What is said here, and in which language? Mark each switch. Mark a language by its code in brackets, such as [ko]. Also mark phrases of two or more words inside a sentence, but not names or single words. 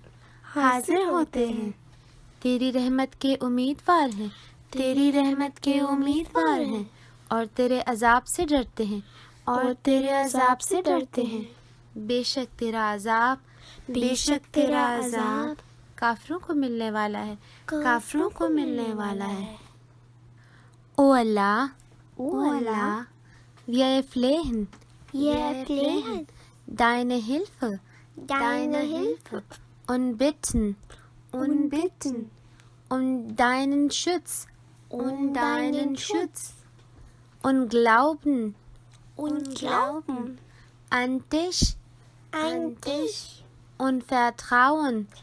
[ur] تیری رحمت کے امیدوار ہیں اور تیرے عذاب سے ڈرتے ہیں بیشک تیرا عذاب کافروں کو ملنے والا ہے او اللہ [de] wir flehen deine Hilfe und bitten um deinen Schutz und glauben an dich und vertrauen